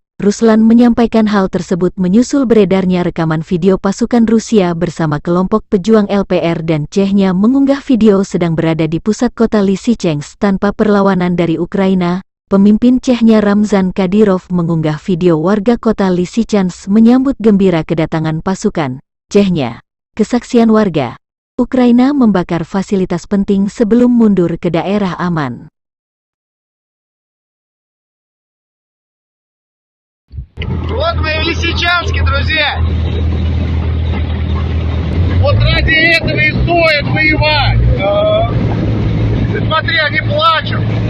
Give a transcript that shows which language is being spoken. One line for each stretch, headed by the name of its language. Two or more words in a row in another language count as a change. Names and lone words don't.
Indonesian: Ruslan menyampaikan hal tersebut menyusul beredarnya rekaman video pasukan Rusia bersama kelompok pejuang LPR dan Chechnya mengunggah video sedang berada di pusat kota Lysychansk tanpa perlawanan dari Ukraina. Pemimpin Chechnya Ramzan Kadyrov mengunggah video warga kota Lysychansk menyambut gembira kedatangan pasukan Chechnya. Kesaksian warga, Ukraina membakar fasilitas penting sebelum mundur ke daerah aman.
Russian: Вот мы в Лисичанске, друзья. Вот ради этого и стоит воевать. Ты смотри, они плачут.